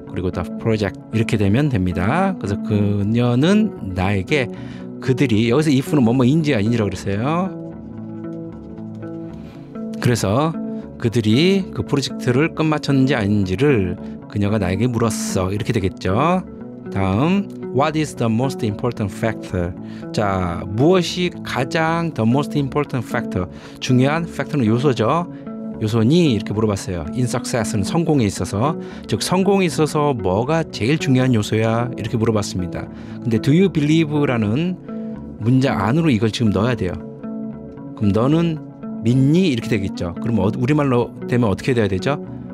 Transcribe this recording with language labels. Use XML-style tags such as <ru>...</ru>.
<ko>그리고 the project 이렇게 되면 됩니다. 그래서 그녀는 나에게 그들이 여기서 if는 뭐뭐인지 아닌지라고 그랬어요. 그래서 그들이 그 프로젝트를 끝마쳤는지 아닌지를 그녀가 나에게 물었어. 이렇게 되겠죠.</ko> <en>다음 What is the most important factor? 자, 무엇이 가장 the most important factor?</en> <ko>중요한 factor는 요소죠. 요소니 이렇게 물어봤어요. In success 는 성공에 있어서, 즉 성공에 있어서 뭐가 제일 중요한 요소야? 이렇게 물어봤습니다. 근데 do you believe 라는 문장 안으로 이걸 지금 넣어야 돼요. 그럼 너는 믿니? 이렇게 되겠죠. 그럼 우리말로 되면 어떻게 돼야 되죠?</ko>